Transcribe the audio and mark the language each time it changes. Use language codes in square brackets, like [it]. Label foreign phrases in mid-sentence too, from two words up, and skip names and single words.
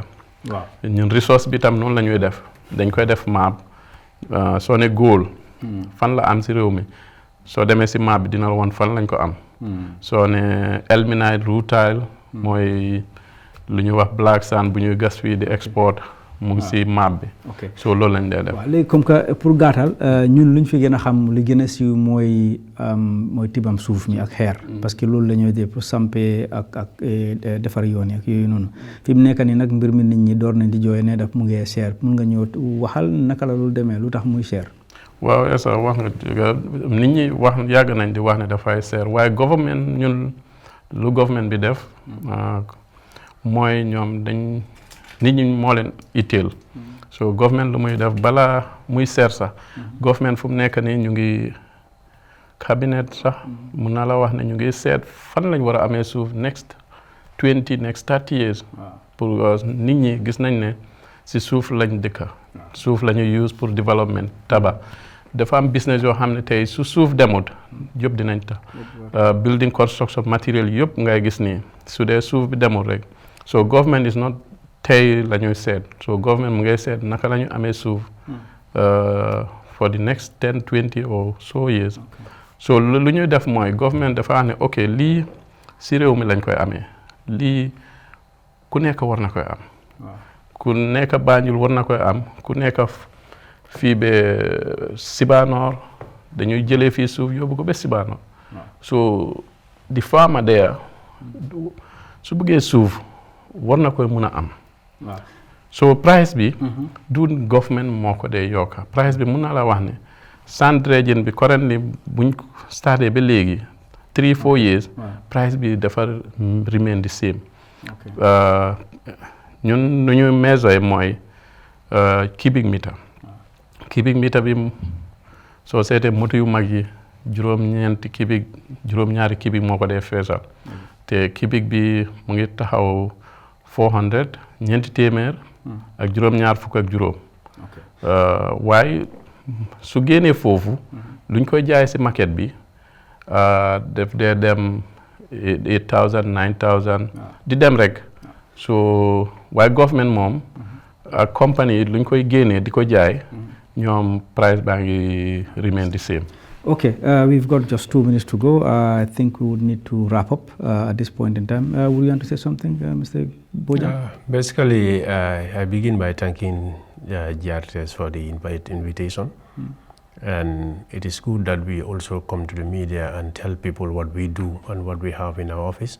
[wo] waaw ñun resource bi tam noonu la ñuy def dañ koy def map soo ne góol fan la am si réew mi soo demee si map bi dina la woon fan lañ ko am soo ne ilmenite rutile mooy lu ñuy wax [en] black sand [wo] bu ñuy gas fii di export mu ngi si map bi so loolu lañ dee def waaw léegi [fr] comme que [wo] pour gàttal ñun lu ñu fi gën a xam li gën a siiw mooy tibam suuf mi ak xeer [fr] parce que [wo] loolu la ñuy def pour sampe ak defar yoon yi ak yooyu noonu fi mu nekk nii nag mbir mi nit ñi door nañ di jooy ne daf mu ngi cher mun nga ñëw waxal naka la loolu demee lu tax muy cher waaw Essa wax nga nit ñi wax yàgg nañ di wax ne dafay cher waaye government ñun lu government bi def mooy ñoom dañ nit ñi moo leen itteel so government lu muy def balaa muy seer sax government fu mu nekk nii ñu ngi cabinet sax mun naa la wax ne ñu ngi seet fan lañ war a amee suuf next 30 years pour nit ñi gis nañ ne si suuf lañ dëkka suuf la ñuy use pour development tabax dafa am business yoo xam ne tey su suuf demut yëpp dinañ ta [en] building construction [wo] matériel yëpp ngay gis nii su dee suuf bi demut rek [en] so government is not [wo] tey la ñuy seet so government mu ngay seet naka la ñu amee suuf [en] for the next 10 20 or so years so [wo] lu ñuy def mooy government dafa wax ne ok lii si réew mi lañ koy amee lii ku nekk war na koy am ku nekk Banjul war na koy am ku nekk fii ba Sibanor dañuy jëlee fii suuf yóbbu ko ba Sibanor [en] so the farmer there [wo] su bëggee suuf war na koy mun a am. waaw so price bi. du government moo ko dee yokka price bi mun na la wax ne [en] sand dredging [wo] bi currently buñ starté ba léegi 3-4 years. price bi dafa [en] remain the same. [wo] ñun nu ñu measure mooy [en] cubic meter. cubic meter [wo] bi soo seetee moto yu mag yi juróom-ñaari cubic moo ko dee feesal. te cubic bi mu ngi taxaw 400 ñeenti téeméer. ak juróom-ñaar fukk ak juróom. waaye su génnee foofu. luñ koy jaay si market bi def dee dem 8,000 9,000. di dem rek. so waaye government moom. ak compagnie luñ koy génnee di ko jaay. ñoom price baa ngi [en] remain the same. Okay, we've got just 2 minutes to go. I think we would need to wrap up at this point in time. Would you want to say something, Mr. Bojang? Basically, I begin by thanking GRTS for the invitation. And it is good that we also come to the media and tell people what we do and what we have in our office.